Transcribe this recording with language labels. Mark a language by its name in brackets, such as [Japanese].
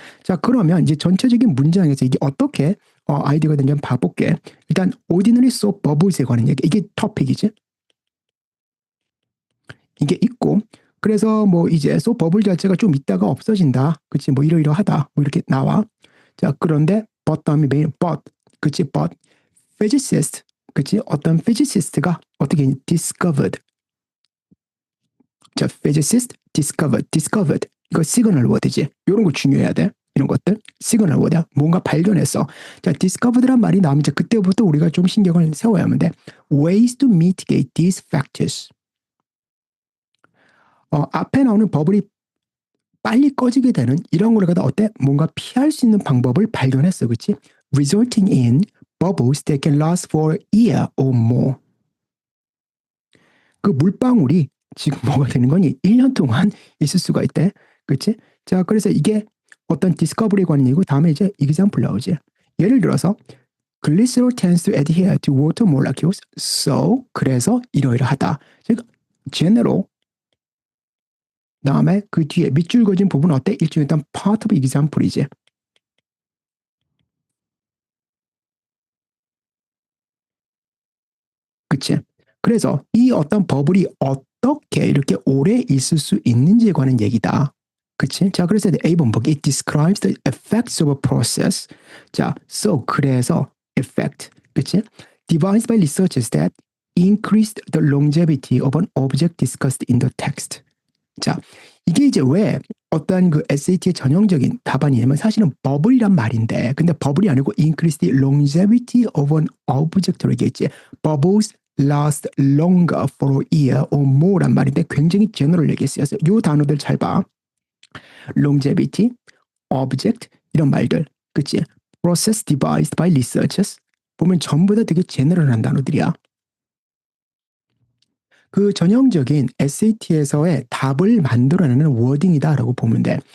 [Korean] 자, 그러면 이제 전체적인 문장에서 이게 어떻게 아이디어가 되는지 한번 봐볼게. 일단 [English] ordinary soap bubbles [Korean] 에 관한 얘기, 이게 토픽이지. 이게 있고, 그래서 뭐 이제 soap bubble 자체가 좀 있다가 없어진다, 그치? 뭐 이러이러하다, 뭐 이렇게 나와. 자, 그런데 but 다음에 [English] main but, [Korean] 그치? [English] but physicist, [Korean] 그치? 어떤 physicist가 어떻게 discovered. [English] 자, physicist discovered. [Korean] 이거 시그널 워드지. 이런 거 중요해야 돼. 이런 것들. 시그널 워드야. 뭔가 발견했어. 자, discovered란 말이 나오면 이제 그때부터 우리가 좀 신경을 세워야 하는데 [English] ways to mitigate these factors. [Korean] 앞에 나오는 버블이 빨리 꺼지게 되는 이런 거를 갖다 어때? 뭔가 피할 수 있는 방법을 발견했어. 그치? [English] resulting in bubbles that can last for a year or more. [Korean] 그 물방울이 지금 뭐가 되는 거니? 1년 동안 있을 수가 있대. 그치? 자, 그래서 이게 어떤 디스커버리에 관한 얘기고, 다음에 이제 example 나오지. 예를 들어서 [English] glycerol tends to adhere to water molecules, so [Korean] 그래서 이러이러하다. 즉 general 다음에 그 뒤에 밑줄 그어진 부분은 어때? 일종의 일단 part of example이지. 그치? 그래서 이 어떤 버블이 어떻게 이렇게 오래 있을 수 있는지에 관한 얘기다. 그치? 자, 그래서 A번 보기 [English] it describes the effects of a process. [Korean] 자, so 그래서 effect, 그치? [English] Devised by researchers that increased the longevity of an object discussed in the text. [Korean] 자, 이게 이제 왜 어떤 그 SAT의 전형적인 답안이냐면 사실은 버블이란 말인데, 근데 버블이 아니고 [English] increase the longevity of an object [Korean] 로 얘기했지. [English] Bubbles last longer for a year or more [Korean] 란 말인데 굉장히 [English] general [Korean] 얘기했어요. 이 단어들 잘 봐. longevity, object 이런 말들, 그치? [English] process devised by researchers [Korean] 보면 전부 다 되게 제너럴한 단어들이야. 그 전형적인 SAT에서의 답을 만들어내는 워딩이다라고 보면 돼.